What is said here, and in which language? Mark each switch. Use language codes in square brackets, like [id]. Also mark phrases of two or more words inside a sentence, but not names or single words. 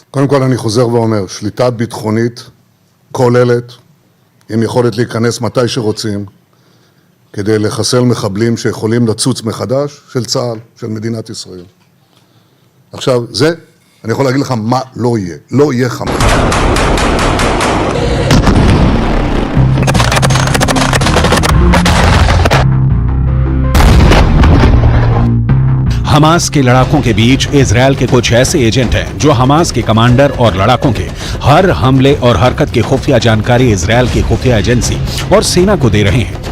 [he] קודם כל אני חוזר ואומר, שליטה ביטחונית כוללת עם יכולת להיכנס מתי שרוצים כדי לחסל מחבלים שיכולים לצוץ מחדש של צה"ל, של מדינת ישראל. עכשיו, אני יכול להגיד לך מה לא יהיה. לא יהיה חמאס. [hi] हमास के लड़ाकों के बीच इजरायल के कुछ ऐसे एजेंट हैं जो हमास के कमांडर और लड़ाकों के हर हमले और हरकत की खुफिया जानकारी इजरायल की खुफिया एजेंसी और सेना को दे रहे हैं।